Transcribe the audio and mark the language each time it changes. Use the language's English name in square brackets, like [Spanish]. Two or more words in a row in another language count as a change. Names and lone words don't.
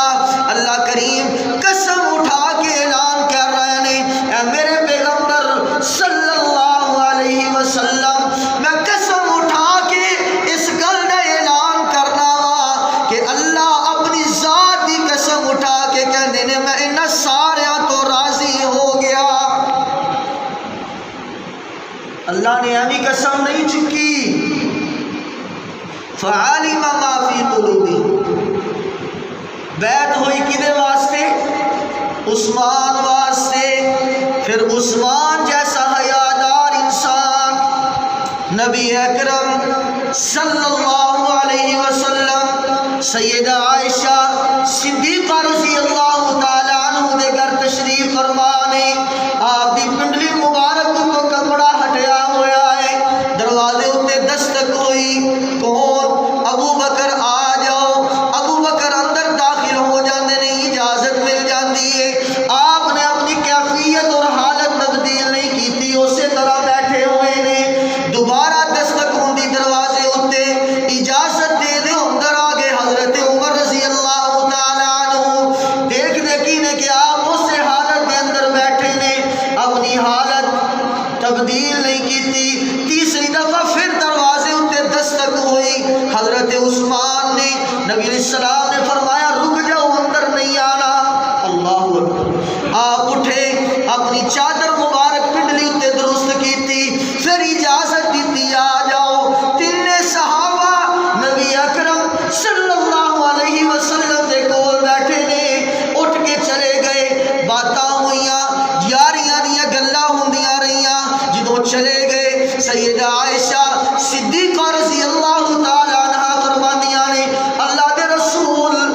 [Urdu] اللہ کریم قسم اٹھا کے اعلان کر رہے ہیں، [Punjabi] اے میرے پیغمبر [Arabic] صلی اللہ علیہ وسلم، [Punjabi] میں قسم اٹھا کے اس گل دا اعلان کرنا وا کہ اللہ اپنی ذات دی قسم اٹھا کے کہندے نے میں انہاں ساریاں تو راضی ہو گیا۔ اللہ نے ایویں قسم نہیں چکی۔ [Arabic] فعلم ما فی قلوبہم، [Punjabi] بیعت ہوئی کدے واسطے؟ عثمان واسطے۔ پھر عثمان جیسا حیادار انسان نبی اکرم [Arabic] صلی اللہ علیہ وسلم [Punjabi] سیدہ عائشہ صدیقہ [Arabic] رضی اللہ تعالیٰ عنہ [Punjabi] دے گھر تشریف فرما نے، آپ دی پنڈلی مبارک کو کپڑا ہٹیا ہویا ہے، دروازے اتے دستک ہوئی، کون؟ ابو بکر آ جاؤ۔ ابو بکر اندر داخل ہو جاندے نے، اجازت مل جاندی ہے۔ آپ نے اپنی کیفیت اور حالت تبدیل نہیں کیتی، اسی طرح بیٹھے ہوئے نے۔ دوبارہ دستک ہوندی دروازے اتے، اجازت دے دے اندر آگے حضرت عمر [Arabic] رضی اللہ تعالیٰ عنہ [Punjabi] دیکھ دیکھی نے کہ آپ اسی حالت کے اندر بیٹھے نے، اپنی حالت تبدیل نہیں کیتی۔ تیسری دفعہ پھر دروازے اتے دستک ہوئی، حضرت عثمان نے، نبی [Arabic] علیہ السلام [Punjabi] نے فرمایا رک جاؤ، اندر نہیں آنا۔ [Arabic] اللہ اکبر۔ [Punjabi] آپ اٹھے، اپنی چادر مبارک پنڈلی اتے درست کیتی، پھر اجازت دیتی آ جاؤ۔ تین صحابہ نبی اکرم [Arabic] صلی اللہ علیہ وسلم [Punjabi] دے کول بیٹھے نے، اٹھ کے چلے گئے، باتاں ہوئیاں، یاریاں دیاں گلاں ہوندیاں رہیاں۔ جدوں چلے گئے سیدہ عائشہ صدیقہ [Arabic] رضی اللہ تعالیٰ عنہ [Punjabi] فرماندیاں نے اللہ دے رسول